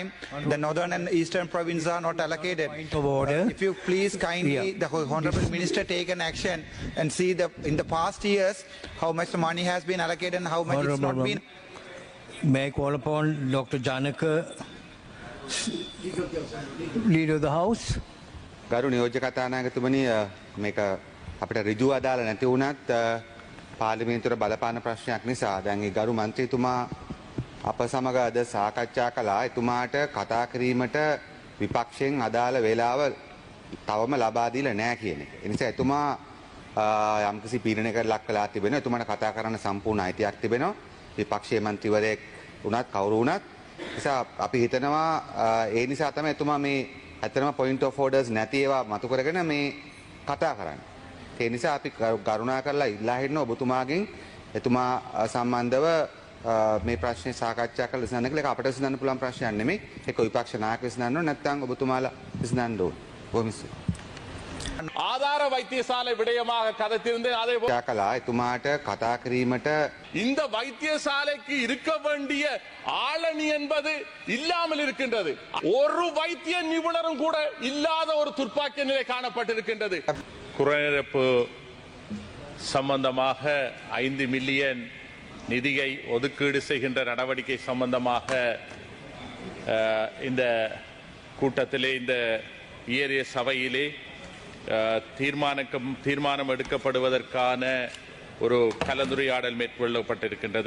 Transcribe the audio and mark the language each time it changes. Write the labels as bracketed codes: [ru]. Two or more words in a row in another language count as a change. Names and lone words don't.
[en] The northern and eastern provinces are not allocated. If you please kindly, the Honorable Minister, take an action and see in the past years how much the money has been allocated and how much it's not been. May I call upon Dr. Janaka, Leader of the House? [si] ගරු නියෝජ්‍ය කතානායකතුමනි මේක අපිට ඍජුව අදාළ නැති වුණත් පාර්ලිමේන්තුවේ බලපාන ප්‍රශ්නයක් නිසා දැන් ඒ ගරු මන්ත්‍රීතුමා අප සමග අද සාකච්ඡා කළා. එතුමාට කතා කිරීමට විපක්ෂයෙන් අදාළ වේලාව තවම ලබා දීලා නැහැ කියන එක. ඒ නිසා එතුමා යම්කිසි පීඩනයකට ලක් වෙලා තිබෙනවා. එතුමාට කතා කරන්න සම්පූර්ණ අයිතියක් තිබෙනවා. විපක්ෂයේ මන්ත්‍රීවරයෙක් වුණත් කවුරු වුණත්. නිසා අපි හිතනවා ඒ නිසා තමයි එතුමා මේ ඇත්තටම [en] point of orders [si] නැති ඒවා මතු කරගෙන මේ කතා කරන්නේ. ඒ නිසා අපි කරුණා කරලා ඉල්ලා හිටිනවා ඔබතුමාගෙන් එතුමා සම්බන්ධව මේ ප්‍රශ්නේ සාකච්ඡා කරලා විසඳන්න කියලා. ඒක අපිට විසඳන්න පුළුවන් ප්‍රශ්නයක් නෙමෙයි. ඒක විපක්ෂ නායක විසඳන්න ඕන නැත්නම් ඔබතුමාලා විසඳන්න ඕන. කොහොමද? [ta] ஆதார வைத்தியசாலை விடயமாக கதைத்திருந்தேன். அதே [si] කලා එතුමාට කතා කිරීමට [ta] இந்த வைத்தியசாலைக்கு இருக்க வேண்டிய ஆளணி என்பது இல்லாமல் இருக்கின்றது. ஒரு வைத்திய நிபுணரும் கூட இல்லாத ஒரு துர்ப்பாக்கிய நிலை காணப்பட்டிருக்கின்றது. குறைநிரப்பு சம்பந்தமாக 5 மில்லியன் நிதியை ஒதுக்கீடு செய்கின்ற நடவடிக்கை சம்பந்தமாக இந்த கூட்டத்திலே இந்த ஏரிய சபையிலே தீர்மானம் எடுக்கப்படுவதற்கான ஒரு கலந்துரையாடல் மேற்கொள்ளப்பட்டிருக்கின்றது.